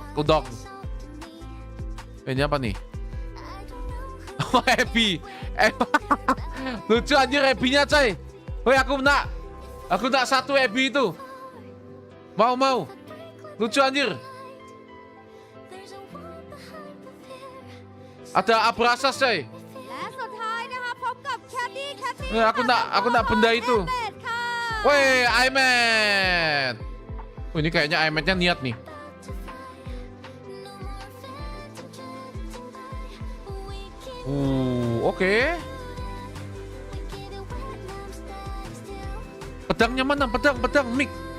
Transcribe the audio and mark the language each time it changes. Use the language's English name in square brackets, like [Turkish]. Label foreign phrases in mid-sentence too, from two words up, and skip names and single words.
[Indonesian] Udok. Ini apa nih? Oh, happy. Lucu anjir happy-nya, coy. Woi, [Malay] aku nak satu happy itu. [Indonesian] Mau. Lucu anjir. Ada abrasas, coy. [Thai] และสุดท้ายนะคะพบกับแคดดี้ [Malay] Aku nak benda itu. [Thai] เอเมดค่ะ [Indonesian] Woi, iMat. Oh, ini kayaknya iMat-nya niat nih. Oke. Pedangnya mana? Pedang mic.